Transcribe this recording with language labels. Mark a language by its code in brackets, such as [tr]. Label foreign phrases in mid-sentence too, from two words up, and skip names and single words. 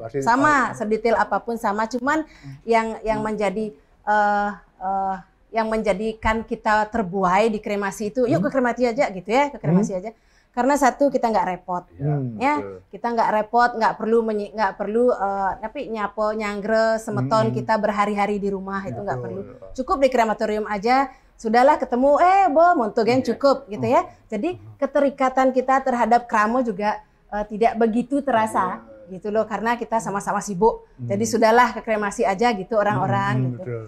[id] Sama, sedetail apapun sama. Cuman yang menjadi yang menjadikan kita terbuai di kremasi itu, yuk ke kremasi aja gitu ya, ke kremasi aja. Karena satu kita nggak repot, ya kita nggak repot, nggak perlu tapi [ban] nyapo nyangre semeton [id] kita berhari-hari di rumah itu nggak perlu. Cukup di krematorium aja, sudahlah ketemu montogen cukup gitu ya. Jadi keterikatan kita terhadap kramo juga tidak begitu terasa gitu loh, karena kita sama-sama sibuk. Jadi sudahlah ke kremasi aja gitu orang-orang gitu.